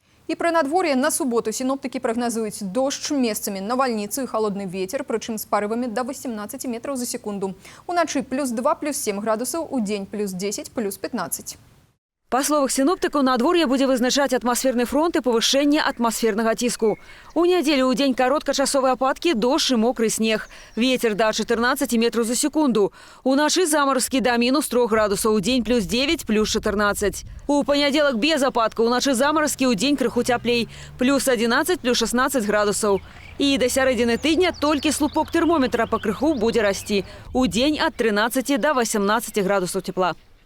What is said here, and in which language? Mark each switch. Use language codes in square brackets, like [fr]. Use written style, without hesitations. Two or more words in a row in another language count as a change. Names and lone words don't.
[uk] І при надвор'ї на суботу синоптики прогнозують дощ, місцями навальницю і холодний вітер, причому з поривами до 18 метрів за секунду. Уночі плюс 2, плюс 7 градусів, у день плюс 10, плюс 15. [be] Па словах синоптикаў, надвор'е будзе вызначаць атмасферны фронт і павышэнне атмасфернага ціску. У нядзелю ў дзень кароткачасовыя ападкі, дождж і мокры снег. [ru] Ветер до 14 метров за секунду. [be] Уначы заморозкі до минус 3 градусаў, у дзень плюс 9, плюс 14. У панядзелак без ападкаў, уначы заморозкі, у дзень крыху цяплей. Плюс 11, плюс 16 градусаў. І до сярэдзіны тыдня толькі слупок тэрмометра па крыху будзе расці. У дзень ад 13 до 18 градусаў цепла.